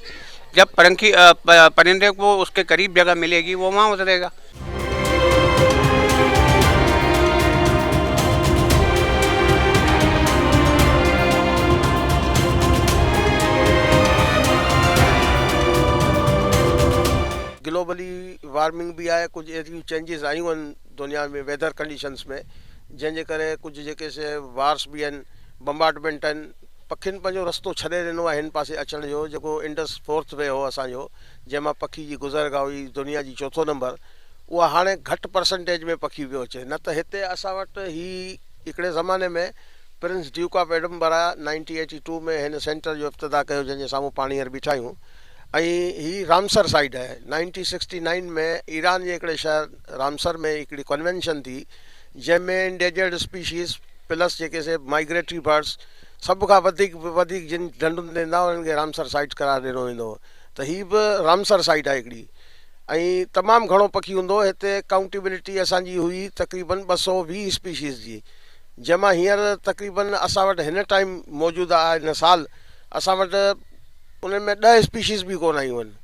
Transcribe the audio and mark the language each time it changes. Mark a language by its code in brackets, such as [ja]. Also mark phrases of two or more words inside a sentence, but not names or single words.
[ur] جب پرندے کو اس کے قریب جگہ ملے گی وہ وہاں اترے گا. [en] globally warming [sd] भी आहे, कुछ एतिरियूं चेंजिस आयूं आहिनि दुनिया में [en] weather conditions [sd] में, जंहिंजे करे कुझु जेके से वार्स भी आहिनि, बम्बार्डमेंट आहिनि, पखियुनि पंहिंजो रस्तो छॾे ॾिनो आहे हिन पासे अचण जो, जेको इंडस 4th वे हो असांजो, जंहिंमां पखी जी गुज़रगाह हुई दुनिया जी 4थो नंबर, उहा हाणे घटि परसेंटेज में पखी पियो अचे। न त हिते असां वटि हिकिड़े ज़माने में प्रिंस ड्यूक ऑफ एडम्बरा 1982 में हिन सेंटर जो इब्तिदा कयो जंहिंजे साम्हूं पाणी हींअर बीठा आहियूं। ऐं ही रामसर साइड आहे। 1969 में ईरान जे हिकिड़े शहर रामसर में हिकिड़ी कन्वेंशन थी जंहिंमें [en] endangered species plus [sd] जेके से [en] migratory birds [sd] सभ खां वधीक जिन ढंढुनि ते ईंदा उन्हनि खे रामसर साइट करार ॾिनो वेंदो हो। त हीअ बि रामसर साइट आहे हिकिड़ी, ऐं तमामु घणो पखी हूंदो। हिते काउंटेबिलिटी असांजी हुई तक़रीबन 220 स्पीशीज़ जी, जंहिंमां हींअर तक़रीबन असां वटि हिन टाइम मौजूदु आहे, हिन साल असां वटि उन्हनि में 10 स्पीशीज़ बि कोन आयूं आहिनि।